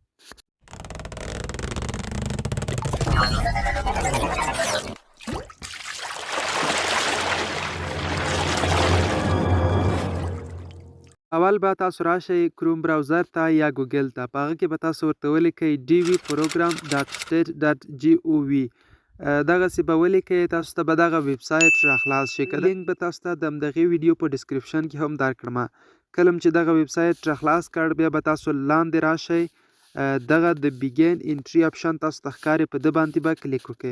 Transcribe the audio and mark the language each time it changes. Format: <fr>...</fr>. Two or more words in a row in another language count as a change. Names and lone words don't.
<ps>اول به تاسو راشئ کروم براوزر ته یا ګوګل ته. په هغه کې به تاسو ورته ولیکئ dvprogram.state.gov. دغسې به ولیکئ. تاسو ته به دغه</ps> <en>web site</en> <ps>راخلاص شي. لینک به تاسو ته د همدغې ویډیو په ډسکرپشن کې هم درکړمه. کله چې دغه</ps> <en>web site</en> <ps>راخلاص کړ، بیا به تاسو لاندې راشئ. دغه د</ps> <en>begin entry option</en> <ps>تاسو ته ښکاري، په ده باندې به کلیک وکړئ.</ps>